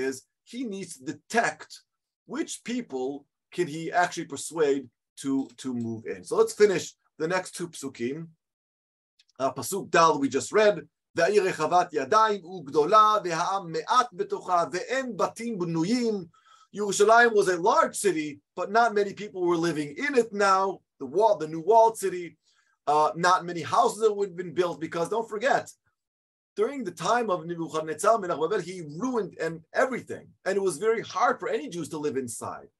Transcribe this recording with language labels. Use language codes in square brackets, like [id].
[en] Is he needs to detect which people can he actually persuade to move in. So let's finish the next two psukim. Pasuk Dal we just read. [he] והעיר רחבת ידיים וגדולה והעם מעט בתוכה ואין בתים בנויים. [en] Yerushalayim was a large city, but not many people were living in it now. The new walled city, not many houses that would have been built, because don't forget, during the time of Nebuchadnezzar Melech Babel, he ruined everything, and it was very hard for any Jews to live inside.